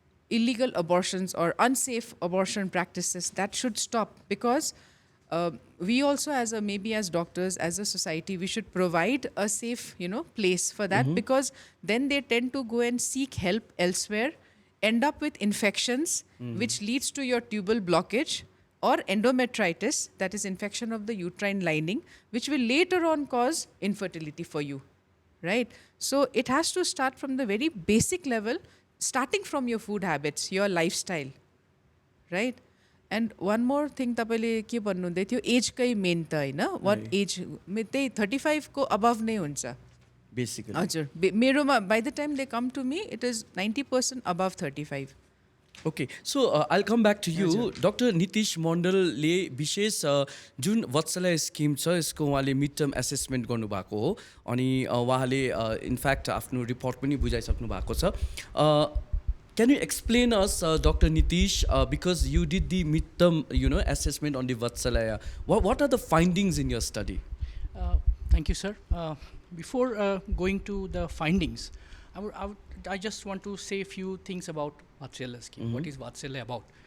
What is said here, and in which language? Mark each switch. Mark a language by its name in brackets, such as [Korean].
[English] Illegal abortions or unsafe abortion practices, that should stop, because we also maybe as doctors, as a society, we should provide a safe, place for that, because then they tend to go and seek help elsewhere, end up with infections, which leads to your tubal blockage or endometritis, that is infection of the uterine lining, which will later on cause infertility for you, right? So it has to start from the very basic level, starting from your food habits, your lifestyle, right? And one more thing, [Nepali] तपाईले के भन्नुहुँदै थियो, as कै main त हैन, [English] what age, [Nepali] त्यही 35 को above नै हुन्छ [English] basically. [Nepali] हजुर, मेरोमा [English] by the time they come to me, it is 90% above 35. Okay, so I'll come back to you. Dr. [Nepali] Nitish मण्डलले विशेष जुन वत्सल्य स्किम छ यसको उहाँले मिड टर्म एसेसमेन्ट गर्नुभएको हो, अनि उहाँले इनफ्याक्ट आफ्नो रिपोर्ट पनि बुझाइसक्नु भएको छ। [English] Can you explain us, Dr. Nitish, because you did the mid-term, assessment on the Vatsalya. What are the findings in your study? Thank you, sir. Before going to the findings, I just want to say a few things about Vatsalya scheme. What is Vatsalya about?